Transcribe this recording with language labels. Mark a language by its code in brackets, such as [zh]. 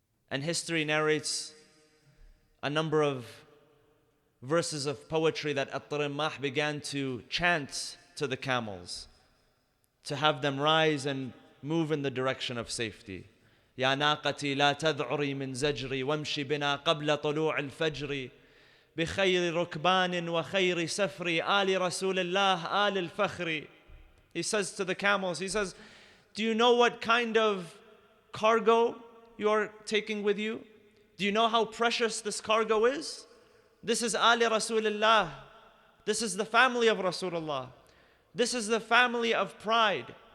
[en] And history narrates a number of verses of poetry that At-Tarimmah began to chant to the camels, to have them rise and move in the direction of safety. [ar] يا ناقتي لا تذعري من زجري وامشي بنا قبل طلوع الفجر بخير ركبان وخير سفر آل رسول الله آل الفخر. [en] He says to the camels, he says, Do you know what kind of cargo you are taking with you? Do you know how precious this cargo is? This is Ali Rasulullah. This is the family of Rasulullah. This is the family of pride.